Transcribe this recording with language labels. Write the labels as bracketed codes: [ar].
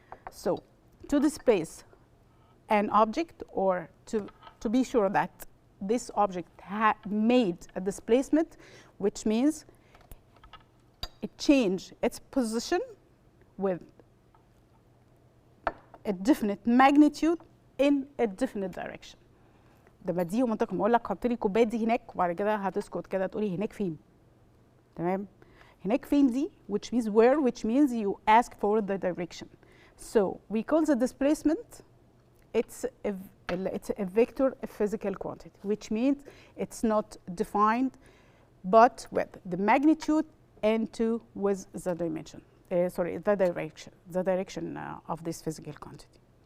[en] So to displace an object, or to be sure that this object made a displacement, which means it changed its position with a definite magnitude in a definite direction. [ar] ده بديهي ومنطقي، ما اقول لك حط لي كوبايه دي هناك وبعد كده هتسكت كده تقولي هناك فين؟ تمام؟ هناك فين دي [en] which means where, which means you ask for the direction. So we call the displacement, it's a vector, a physical quantity, which means it's not defined but with the magnitude and two with the dimension. The direction of this physical quantity.